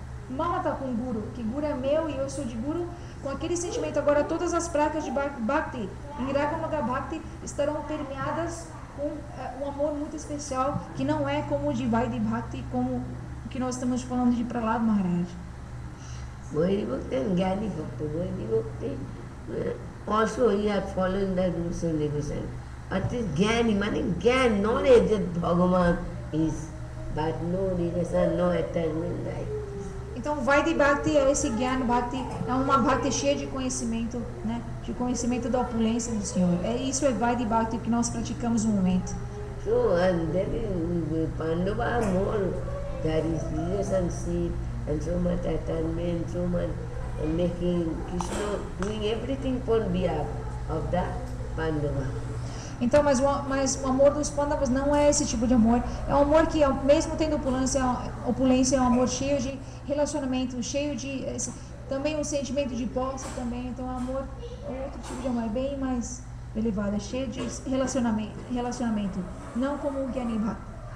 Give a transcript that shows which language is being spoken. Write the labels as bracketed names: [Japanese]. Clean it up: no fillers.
[Portuguese] Mama está com Guru, que Guru é meu e eu sou de Guru. Com aquele sentimento, agora todas as práticas de Bhakti, em Raganuga Bhakti, estarão permeadas com um amor muito especial, que não é como o de Vaidhi Bhakti, como o que nós estamos falando de Prahlad Maharaj. [English] Vaidhi Bhakti and Jnani Bhakti. Vaidhi Bhakti, also he are following the rules and regulations. At this Jnani, meaning Jnana, knowledge that Bhagavan is, but no relation, no attachment like. [Portuguese] Então, Vaidhi Bhakti é esse Jnana Bhakti, é uma Bhakti cheia de conhecimento, né? De conhecimento da opulência do Senhor. Isso é Vaidhi Bhakti que nós praticamos no momento. [English] So, and then Pandava more, there is relationship and so much attachment, so much making Krishna doing everything for behalf of the Pandava. [Portuguese] Então, mas o amor dos Pandavas não é esse tipo de amor. É um amor que, mesmo tendo opulência, é um amor cheio de relacionamento, cheio de também um sentimento de posse também. Então, é um outro tipo de amor, é bem mais elevado, é cheio de relacionamento, não como o Jnani Bhakti.